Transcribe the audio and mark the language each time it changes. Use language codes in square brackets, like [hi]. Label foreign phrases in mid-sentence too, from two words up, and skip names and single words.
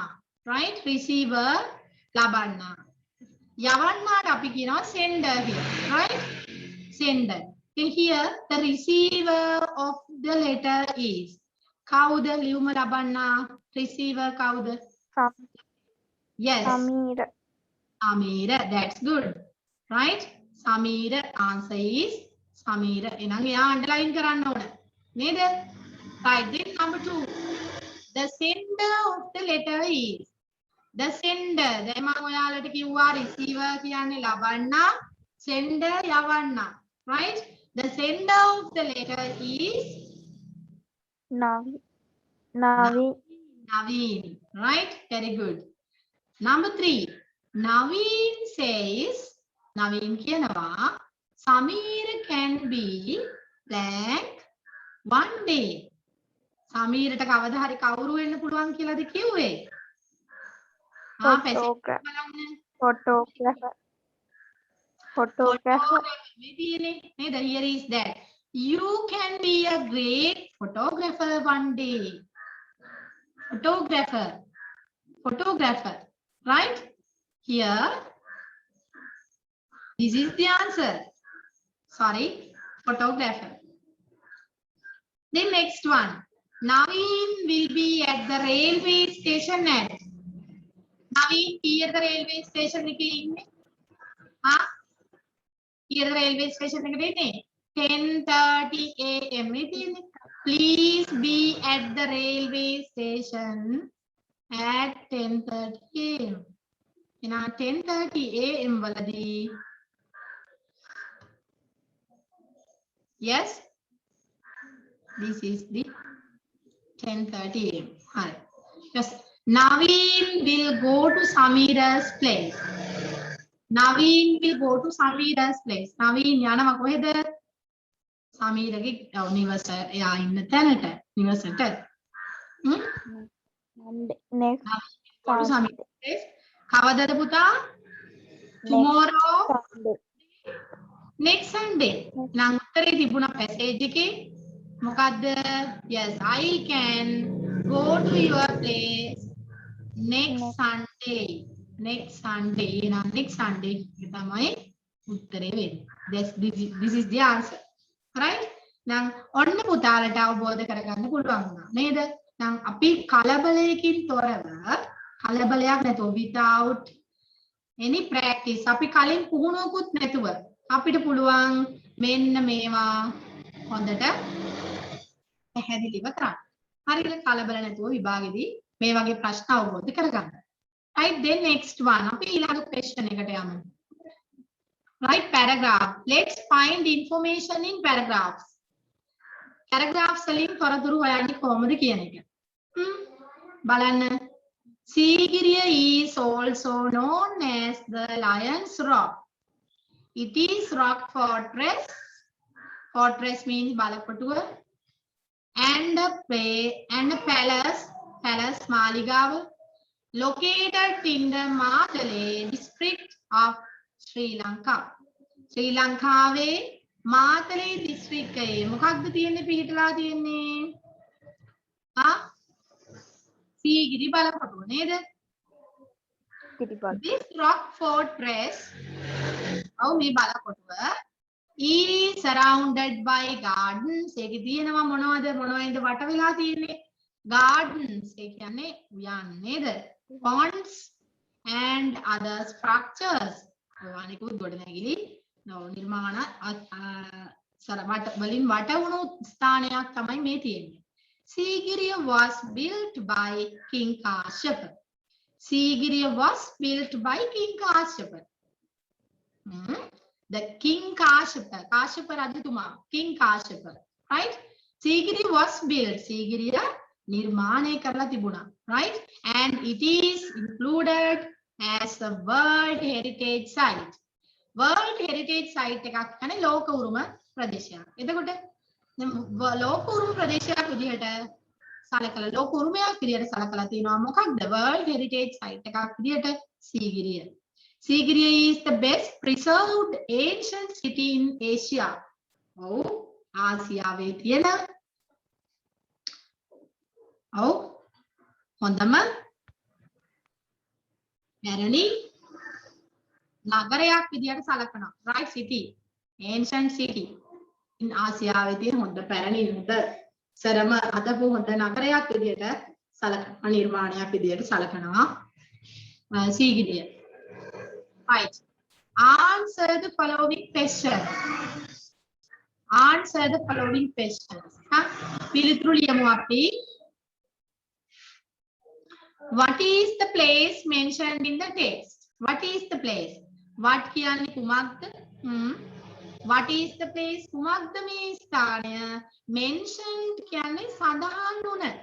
[en] Right? Receiver labanna. [si] යවන්නාට අපි කියනවා [en] sender here. [si] Right? [en] Sender. Here the receiver of the letter is [si] කවුද ලියුම ලබන්නා? Receiver කවුද? [en] Yes. Samira. That's good. Right? Samira. Answer is Samira. [si] එහෙනම් එයා underline කරන්න ඕන. නේද? [en] Right. Then number 2. The sender of the letter is. The sender. [si] දැන් මම ඔයාලට කිව්වා receiver කියන්නේ ලබන්නා, sender යවන්නා. [en] Right? The sender of the letter is Naveen. Naveen. Right? Very good. Number 3. Naveen says, Naveen කියනවා, Samir can be blank one day. [si] සමීරට කවදා හරි කවුරු වෙන්න පුළුවන් කියලාද කිව්වේ? [en] Photographer. [si] මේ තියෙන්නේ නේද? [en] Here is that. You can be a great photographer one day. Photographer. Right? Here. This is the answer. Sorry. Photographer. The next one. Naveen will be at the railway station at. Naveen here the railway station [si] එකේ ඉන්නේ. [en] Here the railway station [si] එකේ ඉන්නේ. 10:30 AM මේ තියෙන්නේ. [en] Please be at the railway station at 10:30 AM. [si] එහෙනම් 10:30 AM වලදී. [en] Yes. This is the 10:30 AM. Hi. Yes. Naveen will go to Samira's place. Naveen will go to Samira's place. [si] Naveen යනවා කොහෙද? සමීරගේ නිවස එයා ඉන්න තැනට. නිවසට. [en] Next [si] Sunday. කවදද පුතා? [en] Tomorrow. Next Sunday. [si] නම් උත්තරේ තිබුණා පැසේජ් එකේ. මොකද්ද? [en] Yes, I can go to your place next Sunday. Next Sunday. [si] එහෙනම් [en] next Sunday [si] එක තමයි උත්තරේ වෙන්නේ. [en] This is the answer. Right? [si] නම් ඔන්න පුතාලට අවබෝධ කරගන්න පුළුවන් වුණා. නේද? නම් අපි කලබලයකින් තොරව කලබලයක් නැතුව [en] without any practice [si] අපි කලින් පුහුණුවකුත් නැතුව අපිට පුළුවන් මෙන්න මේවා හොඳට පැහැදිලිව කරන්න. හරියට කලබල නැතුව විභාගෙදී මේ වගේ ප්‍රශ්න අවබෝධ කරගන්න. [en] Right, then next one. [si] අපි ඊළඟ question එකට යමු. [en] Right, paragraph. Let's find information in paragraphs. [si] Paragraphs වලින් තොරතුරු හොයන්නේ කොහොමද කියන එක. බලන්න. [en] Sigiriya is also known as the Lion's Rock. It is rock fortress. Fortress means balapatuwa. And a palace. Palace Maligawa. Located in the Matale district of Sri Lanka. [si] Sri Lanka ve Matale district එකේ මොකක්ද තියෙන්නේ පිටලා තියෙන්නේ? සීගිරි බලකොටුව නේද? [en] This rock fortress [si] මේ බලකොටුව [en] is surrounded by gardens. [si] ඒකේ තියෙනවා මොනවද වට වෙලා තියෙන්නේ? Gardens. ඒ කියන්නේ උයන් නේද? [en] Ponds and other structures. [si] අනිකුත් ගොඩනැගිලි නිර්මාණ වලින් වට වුණු ස්ථානයක් තමයි මේ තියෙන්නේ. [en] Sigiriya was built by King Kashyapa. Sigiriya was built by King Kashyapa. The King Kashyapa. Kashyapa Rajatuma. King Kashyapa. Right? Sigiriya was built. [si] Sigiriya නිර්මාණය කරලා තිබුණා. [en] Right? And it is included as a World Heritage Site. World Heritage Site [si] එකක් කියන්නේ ලෝක උරුම ප්‍රදේශයක්. එතකොට ලෝක උරුම ප්‍රදේශයක් විදිහට සලකලා ලෝක උරුමයක් විදිහට සලකලා තිනවා මොකක්ද? [en] World Heritage Site [si] එකක් විදිහට Sigiriya. [en] Sigiriya is the best preserved ancient city in Asia. [si] ඔව් ආසියාවේ තියෙන හොඳම පැරණි නගරයක් විදිහට සලකනවා. [en] Right, city. Ancient city. [si] In ආසියාවේ තියෙන හොඳ පැරණි හොඳ සරම අදපු හොඳ නගරයක් විදිහට සලකනවා. නිර්මාණයක් විදිහට සලකනවා Sigiriya. [en] Right. Answer the following question. answer the following questions. [si] පිළිතුරු ලියමු අපි. [en] What is the place mentioned in the text? What is the place? What [si] කියන්නේ කුමක්ද? [en] What is the place? [si] කුමක්ද මේ ස්ථානය? Mentioned කියන්නේ සඳහන් වුණ.